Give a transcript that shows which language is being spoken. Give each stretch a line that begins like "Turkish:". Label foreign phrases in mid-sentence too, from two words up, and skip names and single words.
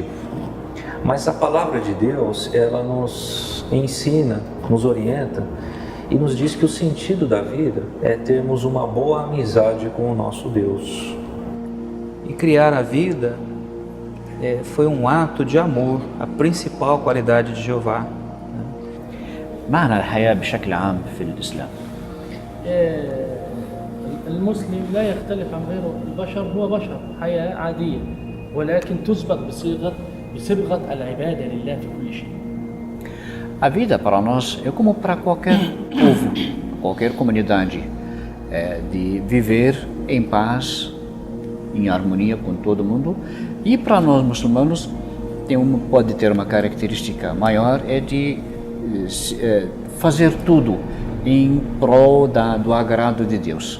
Portuguese: Mas a palavra de Deus, ela nos ensina, nos orienta e nos diz que o sentido da vida é termos uma boa amizade com o nosso Deus. E criar a vida foi um ato de amor, a principal qualidade de Jeová.
Arabic: معنى الحياة بشكل عام في الإسلام. المسلم لا يختلف عن غيره، البشر هو بشر، حياة عادية، ولكن تسبق بصبغة العبادة لله في كل شيء.
Portuguese: A vida para nós é como para qualquer povo, qualquer comunidade, de viver em paz, em harmonia com todo mundo. E para nós muçulmanos pode ter uma característica maior, é de fazer tudo em prol do agrado de Deus.